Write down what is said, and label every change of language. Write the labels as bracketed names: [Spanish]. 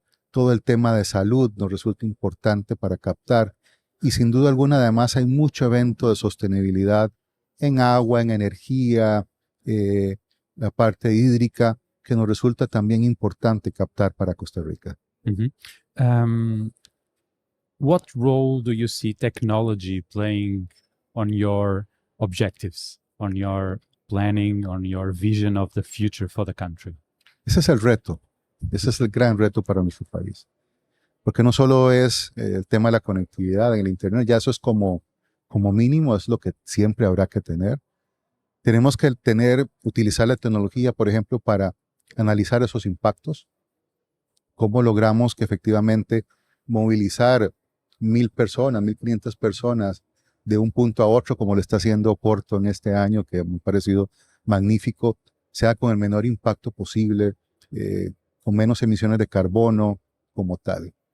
[Spanish] Todo el tema de salud nos resulta importante para captar. Y sin duda alguna, además, hay mucho evento de sostenibilidad en agua, en energía, la parte hídrica, que nos resulta también importante captar para Costa Rica. Mhm. [English] Um, what role do you see technology playing on your objectives, on your planning, on your vision of the future for the country? [Spanish] Ese es el reto, ese es el gran reto para nuestro país. Porque no solo es el tema de la conectividad en el Internet, ya eso es como mínimo, es lo que siempre habrá que tener. Tenemos que utilizar la tecnología, por ejemplo, para analizar esos impactos, cómo logramos que efectivamente movilizar 1,000 personas, 1,500 personas de un punto a otro, como lo está haciendo Porto en este año, que me ha parecido magnífico, sea con el menor impacto posible, con menos emisiones de carbono como tal.